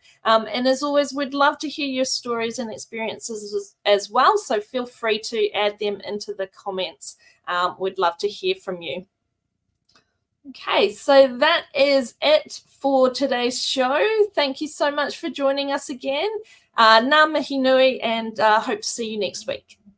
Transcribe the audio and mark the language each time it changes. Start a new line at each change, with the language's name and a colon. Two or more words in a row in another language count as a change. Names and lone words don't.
English: And as always, we'd love to hear your stories and experiences as well. So feel free to add them into the comments. We'd love to hear from you. Okay, so that is it for today's show. Thank you so much for joining us again.
Māori: Ngā mihi nui,
English: and hope to see you next week.